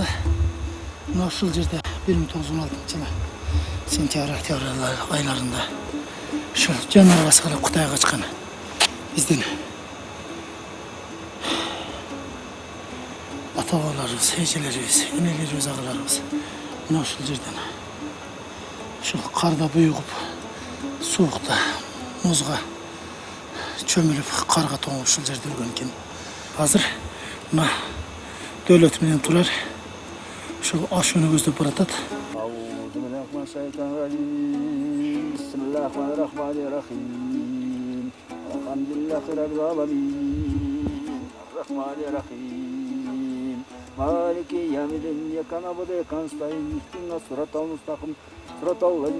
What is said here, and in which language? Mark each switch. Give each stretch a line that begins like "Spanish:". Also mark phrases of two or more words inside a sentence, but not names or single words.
Kyrgyz: Мына ушул жерде 1916-жылы сентябрь айларында ушул жанар баскылап Кытайга качкан биздин ата-бабаларыбыз, эжелерибиз, энелерибиз, агаларыбыз мына ушул жерден ушул карда буйугуп, суукта, музга чөмүлүп, карга тоңуп ушул жерде өлгөн экен. Азыр мына Дөөлөт менен Турар ушул ашууну көздөп баратат.
Arabic: مالك يوم الدين إياك نعبد وإياك نستعين اهدنا الصراط المستقيم صراط الذين